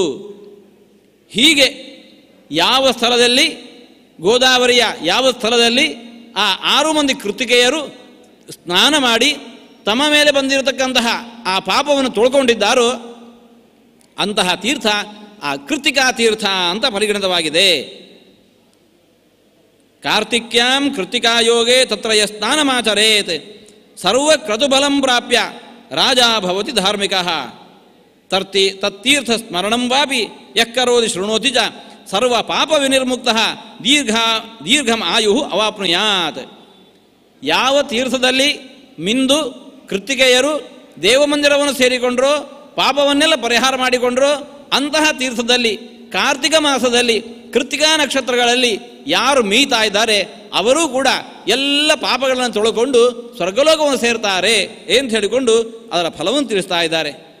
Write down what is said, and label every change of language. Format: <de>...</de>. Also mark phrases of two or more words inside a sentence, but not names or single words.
<kn>ಹೀಗೆ ಯಾವ ಸ್ಥಳದಲ್ಲಿ, ಗೋದಾವರಿಯ ಯಾವ ಸ್ಥಳದಲ್ಲಿ ಆ 6 ಮಂದಿ ಕೃತಿಕೆಯರು ಸ್ನಾನ ಮಾಡಿ ತಮ್ಮ ಮೇಲೆ ಬಂದಿರತಕ್ಕಂತಹ ಆ ಪಾಪವನ್ನು ತೊಳ್ಕೊಂಡಿದ್ದಾರೋ ಅಂತಹ ತೀರ್ಥ ಆ ಕೃತಿಕಾ ತೀರ್ಥ ಅಂತ ಪರಿಗಣಿತವಾಗಿದೆ.</kn> <sa>ಕಾರ್ತಿಕ್ಯಾಂ ಕೃತಿಕಾಯೋಗೇ ತತ್ರ ಯ ಸ್ನಾನಮಾಚರೇತ್ ಸರ್ವ ಕ್ರತುಬಲಂ ಪ್ರಾಪ್ಯ ರಾಜ ಭವತಿ ಧಾರ್ಮಿಕಃ ತತ್ತೀರ್ಥ ಸ್ಮರಣಂ ವಾಪಿ ಯಕ್ಕರೋದಿ ಶೃಣೋತಿ ಚ ಸರ್ವ ಪಾಪ ವಿನಿರ್ಮುಕ್ತಃ ದೀರ್ಘಂ ಆಯು ಅವಾಪ್ನುಯಾತ್.</sa> <kn>ಯಾವ ತೀರ್ಥದಲ್ಲಿ ಮಿಂದು ಕೃತಿಕೆಯರು ದೇವಮಂದಿರವನ್ನು ಸೇರಿಕೊಂಡ್ರೋ, ಪಾಪವನ್ನೆಲ್ಲ ಪರಿಹಾರ ಮಾಡಿಕೊಂಡ್ರೋ, ಅಂತಹ ತೀರ್ಥದಲ್ಲಿ ಕಾರ್ತಿಕ ಮಾಸದಲ್ಲಿ ಕೃತಿಕಾ ನಕ್ಷತ್ರಗಳಲ್ಲಿ ಯಾರು ಮೀತಾ ಇದ್ದಾರೆ ಅವರೂ ಕೂಡ ಎಲ್ಲ ಪಾಪಗಳನ್ನು ತೊಳಕೊಂಡು ಸ್ವರ್ಗಲೋಕವನ್ನು ಸೇರ್ತಾರೆ ಅಂತ ಹೇಳಿಕೊಂಡು ಅದರ ಫಲವನ್ನು ತಿಳಿಸ್ತಾ ಇದ್ದಾರೆ.</kn>